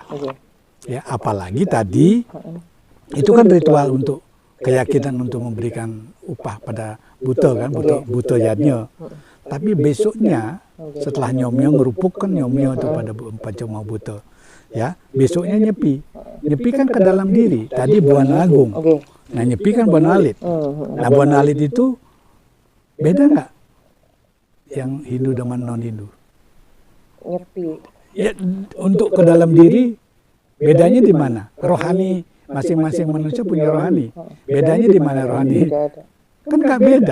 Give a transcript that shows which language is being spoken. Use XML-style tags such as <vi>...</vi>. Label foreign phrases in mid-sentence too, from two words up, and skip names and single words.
<id>Ya apalagi tadi itu kan ritual untuk keyakinan untuk memberikan upah pada buto kan, buto yadnya. Tapi besoknya setelah nyomyo ngerupuk kan nyomyo itu pada Pancoma buto. Ya, besoknya nyepi. Nyepi kan ke dalam diri. Tadi Buana Agung. Nah, nyepi kan Buana Alit. Nah, Buana Alit itu beda nggak yang Hindu dengan non-Hindu? Nyepi. Ya, untuk ke dalam diri bedanya di mana? Rohani masing-masing manusia punya rohani. Bedanya di mana rohani? Kan nggak beda.</id>